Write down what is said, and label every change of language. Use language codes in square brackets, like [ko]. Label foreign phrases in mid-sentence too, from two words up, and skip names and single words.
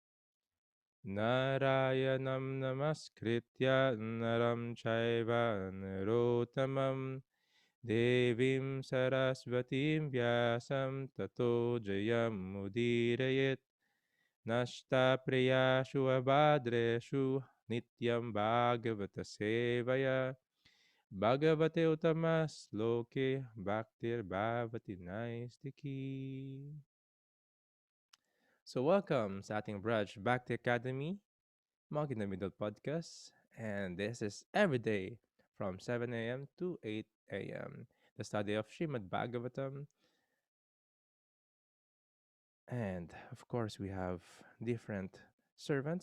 [sa] नारायणं नमस्कृत्य नरं चैव नरोत्तमं देवीं सरस्वतीं व्यासं ततो जयं मुदीरयेत् नष्ट प्रियाशु अभद्रेषु नित्यं भागवत सेवया भगवते उत्तमस् लोके भक्तिर् भवति नैष्टिकी. [en] So welcome [tl] sa ating [en] Braj Bhakti Academy, Mog in the Middle podcast. And this is every day from 7 a.m. to 8 a.m. The study of Srimad Bhagavatam. And of course, we have different servants.